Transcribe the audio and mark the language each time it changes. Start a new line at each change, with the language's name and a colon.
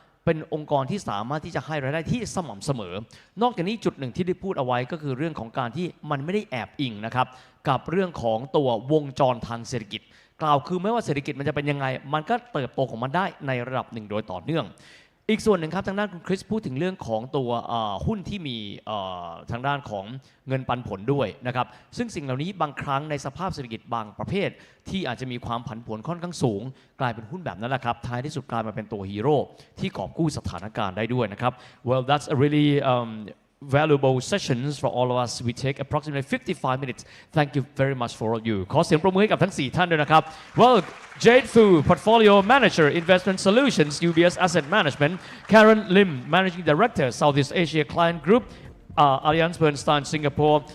Thai: เป็นองค์กรที่สามารถที่จะให้รายได้ที่สม่ำเสมอนอกจากนี้จุดหนึ่งที่ได้พูดเอาไว้ก็คือเรื่องของการที่มันไม่ได้แอบอิงนะครับกับเรื่องของตัววงจรทางเศรษฐกิจกล่าวคือไม่ว่าเศรษฐกิจมันจะเป็นยังไงมันก็เติบโตของมันได้ในระดับหนึ่งโดยต่อเนื่องอีกส่วนหนึ่งครับทางด้านคุณคริสพูดถึงเรื่องของตัวหุ้นที่มี ทางด้านของเงินปันผลด้วยนะครับซึ่งสิ่งเหล่านี้บางครั้งในสภาพเศรษฐกิจบางประเภทที่อาจจะมีความผันผวนค่อนข้างสูงกลายเป็นหุ้นแบบนั้นแหละครับท้ายที่สุดกลายมาเป็นตัวฮีโร่ที่กอบกู้สถานการณ์ได้ด้วยนะครับ
English: Well that's a really valuable sessions for all of us. We take approximately 55 minutes. Thank you very much for all of you.
Thai: ขอเสียงปรบมือให้กับทั้ง4ท่านด้วยนะครับ
English: Well, Jade Fu, Portfolio Manager, Investment Solutions, UBS Asset Management. Karen Lim, Managing Director, Southeast Asia Client Group, AllianceBernstein Singapore.